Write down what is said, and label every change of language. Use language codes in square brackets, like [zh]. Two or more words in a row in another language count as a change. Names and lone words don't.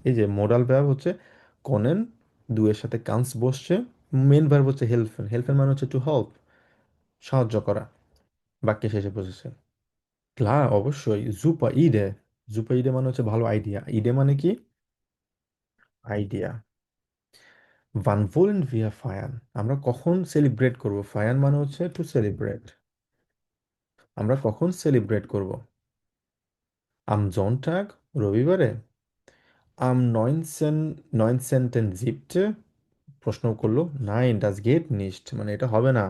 [bn] এই যে [en] modal verb [bn] হচ্ছে কনেন, দুয়ের সাথে কানস বসছে। [en] main verb [bn] হচ্ছে হেল্পেন, হেল্পেন মানে হচ্ছে [en] to help, [bn] সাহায্য করা, বাক্যের শেষে বসেছে। ক্লা, অবশ্যই। [de] super Idee, super Idee [bn] মানে হচ্ছে ভালো আইডিয়া, ইডে মানে কি, আইডিয়া। [de] Wann wollen wir feiern? [bn] আমরা কখন সেলিব্রেট করব? ফায়ান মানে হচ্ছে [en] to celebrate. [bn] আমরা কখন সেলিব্রেট করব? [de] am Sonntag, [bn] রবিবারে। [de] am neunzehnten Siebten, [bn] প্রশ্ন করলো [de] nein das geht nicht, [bn] মানে এটা হবে না।